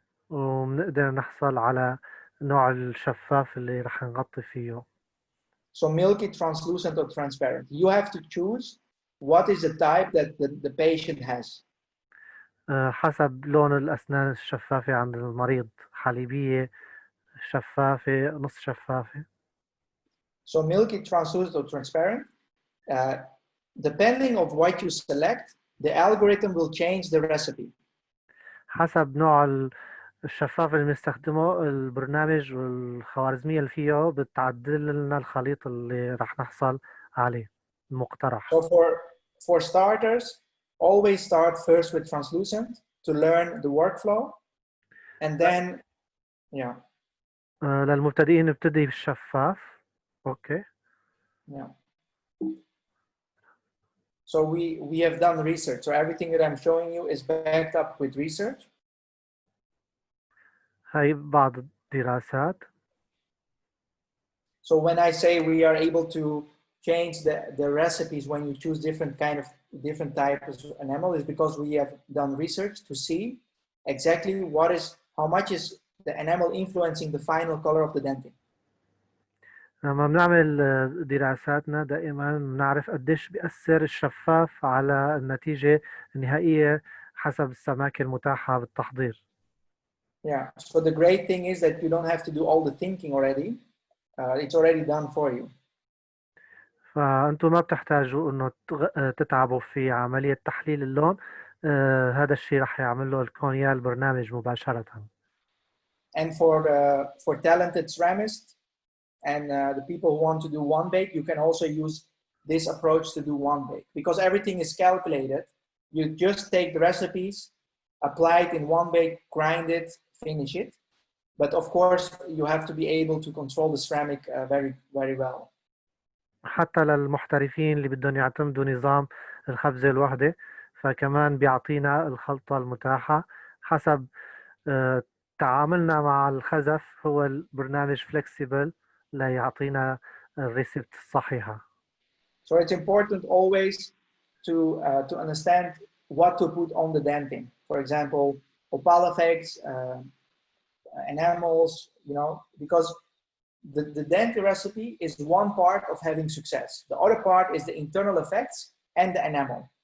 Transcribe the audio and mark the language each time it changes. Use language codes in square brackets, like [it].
[ar] وبنقدر نحصل على نوع الشفاف اللي رح نغطي فيه. [en] So milky, translucent, or transparent. You have to choose what is the type that the patient has. [ar] حسب لون الأسنان الشفافة عند المريض، حليبية، شفافة، نص شفافة. [en] So milky, translucent, or transparent. Depending of what you select, the algorithm will change the recipe. [ar] حسب نوع الشفاف اللي بنستخدمه، البرنامج والخوارزمية اللي فيه بتعدل لنا الخليط اللي رح نحصل عليه المقترح. [en] So for starters, always start first with translucent to learn the workflow, and then yeah. [ar] للمبتدئين نبتدي بالشفاف. Okay. [en] Yeah. So we have done research. So everything that I'm showing you is backed up with research. [ar] هاي بعض الدراسات. [en] So when I say we are able to change the recipes when you choose different types of enamel, is because we have done research to see exactly how much is the enamel influencing the final color of the dentin. [ar] لما بنعمل دراساتنا دائما بنعرف قديش بيأثر الشفاف على النتيجة النهائية حسب السماكة المتاحة بالتحضير. [en] Yeah, so the great thing is that you don't have to do all the thinking already. It's already done for you. [ar] فأنتم ما بتحتاجوا إنه تتعبوا في عملية تحليل اللون. هذا الشيء رح يعمل له الكونيال البرنامج مباشرة. [en] And for talented ceramists and the people who want to do one bake, you can also use this approach to do one bake, because everything is calculated. You just take the recipes, apply it in one bake, grind it, finish it. But of course, you have to be able to control the ceramic very, very well. [ar] حتى للمحترفين اللي بدهم يعتمدوا نظام الخبزة الوحدة، فكمان بيعطينا الخلطة المتاحة حسب تعاملنا مع الخزف. هو البرنامج flexible ليعطينا الريسبت الصحيحة. [en] So it's important always to understand what to put on the dentin. For example, opal effects, enamels, because the dentin recipe is one part of having success. The other part is the internal effects and the enamel.